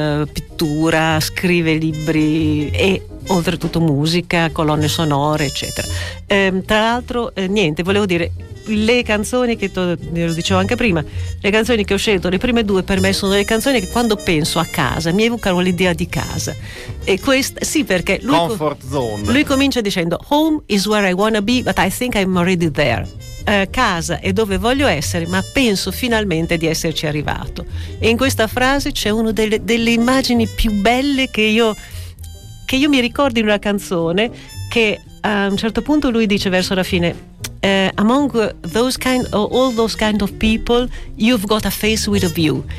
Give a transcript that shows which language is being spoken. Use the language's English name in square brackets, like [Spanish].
[Italian] pittura, scrive libri e oltretutto musica, colonne sonore, eccetera. Tra l'altro, niente, volevo dire, le canzoni che lo dicevo anche prima, le canzoni che ho scelto, le prime due per me sono le canzoni che quando penso a casa mi evocano l'idea di casa. E questa sì, perché lui, [English] comfort zone. [Italian] Lui comincia dicendo [English] "Home is where I wanna be, but I think I'm already there." [Italian] Casa è dove voglio essere, ma penso finalmente di esserci arrivato. E in questa frase c'è una delle immagini più belle che io mi ricordo in una canzone, che a un certo punto lui dice verso la fine: [English] "Among those kind of, all those kind of people, you've got a face with a view."